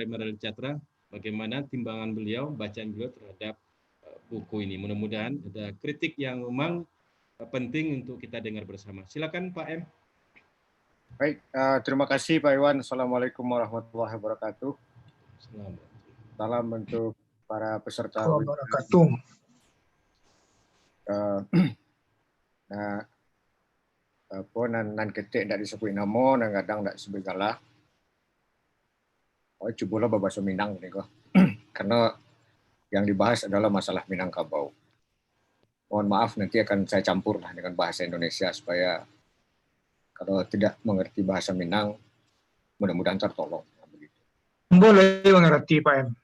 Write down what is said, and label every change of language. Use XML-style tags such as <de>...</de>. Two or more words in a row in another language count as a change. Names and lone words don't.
<id>Emerald Catra bagaimana timbangan beliau, bacaan beliau terhadap buku ini. Mudah-mudahan ada kritik yang memang penting untuk kita dengar bersama. Silakan Pak M. Baik, terima kasih Pak Iwan.</id> <ar>Assalamualaikum warahmatullahi wabarakatuh.</ar> <id>Salam untuk para peserta. Wabarakatuh.</id> <min>Apa nan ketik ndak disebut nama, nan kadang ndak disebut galah. Oh, cubalah bahasa Minang ni kok.</min> <id>Karena yang dibahas adalah masalah Minangkabau. Mohon maaf nanti akan saya campurlah dengan bahasa Indonesia supaya kalau tidak mengerti bahasa Minang mudah-mudahan tertolong. Boleh mengerti Pak M.</id>